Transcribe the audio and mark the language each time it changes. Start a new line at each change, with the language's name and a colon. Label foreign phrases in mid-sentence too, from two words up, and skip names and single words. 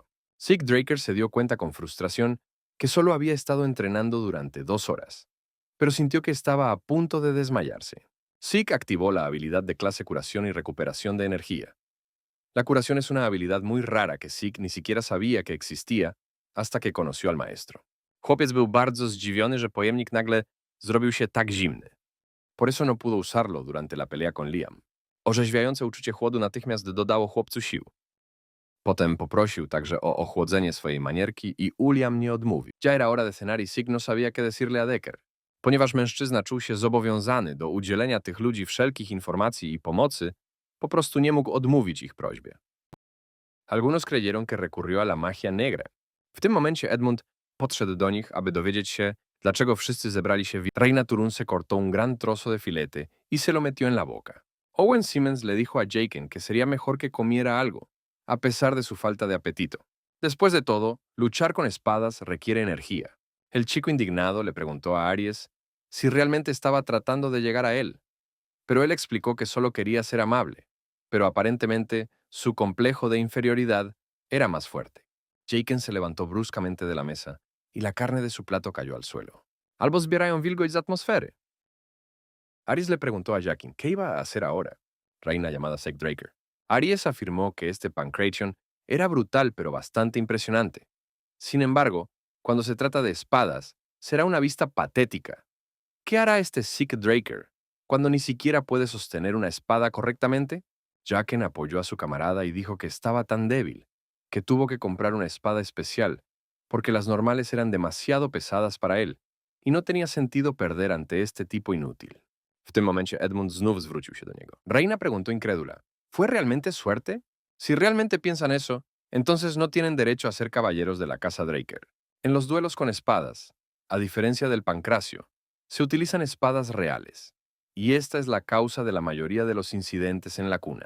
Spanish: Sig Draker se dio cuenta con frustración que solo había estado entrenando durante 2 horas, pero sintió que estaba a punto de desmayarse. Sig activó la habilidad de clase curación y recuperación de energía. La curación es una habilidad muy rara que Sig ni siquiera sabía que existía hasta que conoció al maestro.
Polish: Chłopiec był bardzo zdziwiony, że pojemnik nagle zrobił się tak zimny.
Spanish: Por eso no pudo usarlo durante la pelea con Liam.
Polish: Orzeźwiające uczucie chłodu natychmiast dodało chłopcu sił. Potem poprosił także o ochłodzenie swojej manierki i Uliam nie odmówił.
Spanish: Ya era hora de cenar y Sig no sabía qué decirle a Decker,
Polish: ponieważ mężczyzna czuł się zobowiązany do udzielenia tych ludzi wszelkich informacji i pomocy, po prostu nie mógł odmówić ich prośbie.
Spanish: Algunos creyeron que recurrió a la magia negra.
Polish: W tym momencie Edmund podszedł do nich, aby dowiedzieć się, dlaczego wszyscy zebrali się w...
Spanish: Reina Turun se cortó un gran trozo de filete y se lo metió en la boca. Owen Simmons le dijo a Jaken que sería mejor que comiera algo, a pesar de su falta de apetito. Después de todo, luchar con espadas requiere energía. El chico indignado le preguntó a Aries si realmente estaba tratando de llegar a él, pero él explicó que solo quería ser amable, pero aparentemente su complejo de inferioridad era más fuerte. Jaken se levantó bruscamente de la mesa y la carne de su plato cayó al suelo.
Polish: Albo zbierają wilgoć z atmosfery.
Spanish: Aries le preguntó a Jaqen qué iba a hacer ahora, reina llamada Sek Draker. Aries afirmó que este Pancration era brutal pero bastante impresionante. Sin embargo, cuando se trata de espadas, será una vista patética. ¿Qué hará este Sek Draker cuando ni siquiera puede sostener una espada correctamente? Jaqen apoyó a su camarada y dijo que estaba tan débil que tuvo que comprar una espada especial porque las normales eran demasiado pesadas para él y no tenía sentido perder ante este tipo inútil.
Polish: W tym momencie Edmund znów zwrócił się do niego.
Spanish: Reina preguntó incrédula, ¿fue realmente suerte? Si realmente piensan eso, entonces no tienen derecho a ser caballeros de la casa Draker. En los duelos con espadas, a diferencia del pancracio, se utilizan espadas reales, y esta es la causa de la mayoría de los incidentes en la cuna.